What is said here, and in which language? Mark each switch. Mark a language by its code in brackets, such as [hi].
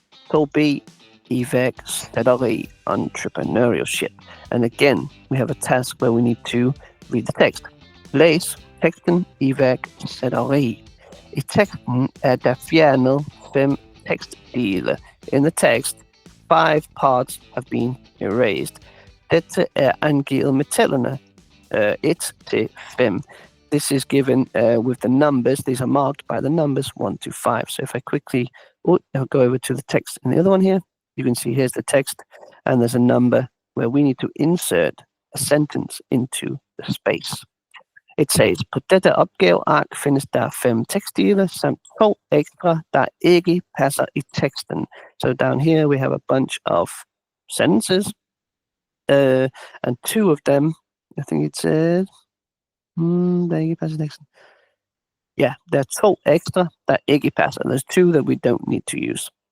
[en] So B, iværksætteri, entrepreneurship. And again, we have a task where we need to read the text. [da] Læs teksten iværksætteri. I teksten er der fjernet 5 tekstdele. [en] In the text, 5 parts have been erased. [da] Dette er angivet med tallene 1 til 5. [en] This is given with the numbers. These are marked by the numbers 1 to 5. So if I quickly I'll go over to the text in the other one here, you can see here's the text, and there's a number where we need to insert a sentence into the space. It says, [da] på dette opgaveark findes der 5 tekstdele samt 2 ekstra, der ikke passer i teksten. [en] So down here we have a bunch of sentences, and 2 of them, I think it says, [da] der ikke passer i teksten. [en] Yeah, there are 2 [da] ekstra, der ikke passer. [en] There's 2 that we don't need to use.